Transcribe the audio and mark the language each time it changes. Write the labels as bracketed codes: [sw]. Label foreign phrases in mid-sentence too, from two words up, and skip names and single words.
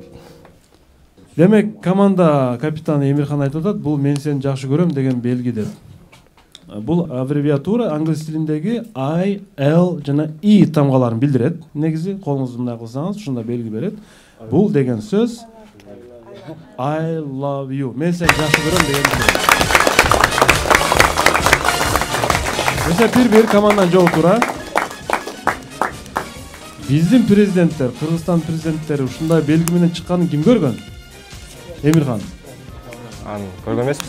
[ky] Демек, команда капитаны Эмирхан айтып атат, бул мен сени жакшы көрөм деген белги деп. Бул аббревиатура англис тилиндеги I, L жана I тамгаларын билдирет. Негизи колуңузду мындай кылсаңыз, ушундай белги берет. Бул деген сөз [en] I love you. [ky] Мен сени жакшы көрөм деген сөз. Эсеп 1-1 команданын жолу туура. Биздин президенттер, Кыргызстан президенттери ушундай белги менен чыкканын ким көргөн? Эмирхан. Аны көргөн эмеспиз.